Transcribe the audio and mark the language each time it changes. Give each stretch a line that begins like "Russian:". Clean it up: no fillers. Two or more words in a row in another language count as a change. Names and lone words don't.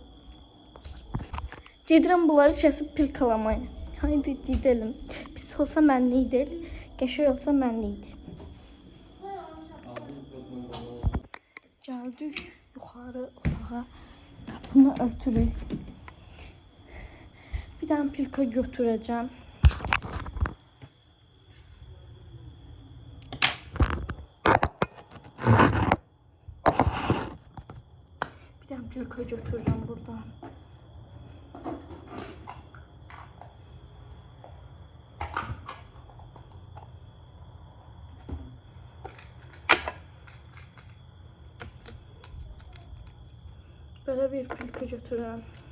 Azerbaijani: Gedirəm bunları kəsib pilkalamaya.
Turkish: Haydi gidelim.
Azerbaijani: Pis olsa mənli idi, qəşəng olsa mənli idi. Gəldik yuxarı otağa. Qapını örtürük.
Turkish: Bir tane pilka götüreceğim. Bir tane pilka götüreceğim buradan. Böyle bir pilka götürüyorum.